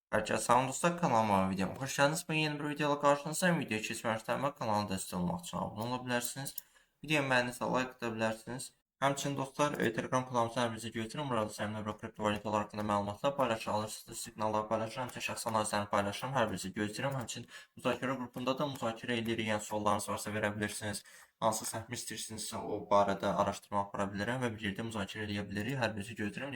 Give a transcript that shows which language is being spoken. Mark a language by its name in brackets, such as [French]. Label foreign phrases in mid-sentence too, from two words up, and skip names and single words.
[Turkish] Herkese selam dostlar, kanalıma ve videoma hoş geldiniz. Ben yeni bir videoyla karşınızdayım. Video geçmeden ve kanala destek olmak için abone olabilirsiniz. Videomu beğendiyseniz like atabilirsiniz. [Azerbaijani] Həmçinin dostlar, Telegram kanalımıza hər birinizi gözləyirəm. Burada səmimi və kriptovalyutalar haqqında məlumatlar paylaşır, siqnallar paylaşıram, həmçinin şəxsi analizlərimi paylaşıram. Hər birinizi gözləyirəm. Həmçinin müzakirə qrupunda da müzakirə edirik. Yəni suallarınız varsa verə bilirsiniz. Hansı səhmi istəyirsinizsə o barədə araşdırma apara bilərəm və birlikdə müzakirə edə bilirik. Hər birinizi gözləyirəm.